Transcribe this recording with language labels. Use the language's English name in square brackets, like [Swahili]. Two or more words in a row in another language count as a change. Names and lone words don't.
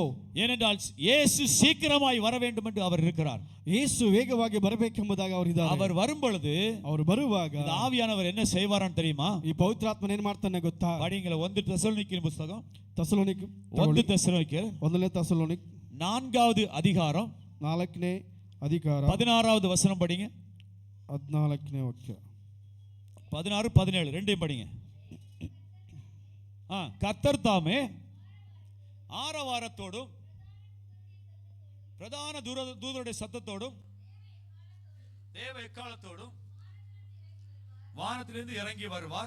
[Tamil] ஏனென்றால் இயேசு சீக்கிரமாய் வர வேண்டும் என்று அவர் இருக்கிறார். [Kannada] ಯೇಸು ವೇಗವಾಗಿ ಬರಬೇಕೆಂಬುದಾಗಿ ಅವರಿದ್ದಾರೆ. [Tamil] அவர் வரும் பொழுது, [Kannada] ಅವರು ಬರುವಾಗ [Tamil] ஆவியானவர் என்ன செய்வாரான்னு தெரியுமா? [Kannada] ಈ ಪವಿತ್ರಾತ್ಮನ ಏನು ಮಾಡ್ತಾನೆ ಗೊತ್ತಾ? [Tamil] படிங்கள 1 தெசலோனிக்கேயர் புத்தகம் 1 தெசலோனிக்கேயர் 4வது அதிகாரம் [Kannada] 4ನೇ ಅಧಿಕಾರ [Tamil] 16வது வசனம் படிங்க. [Kannada] 14ನೇ ವಾಕ್ಯ [Tamil] 16 17 ரெண்டையும் படிங்க. கர்த்தர் தாமே ஆரவாரத்தோடும் பிரதான தூதருடைய சத்தத்தோடும் தேவ எக்காலத்தோடும் வானத்திலிருந்து இறங்கி வருவார்.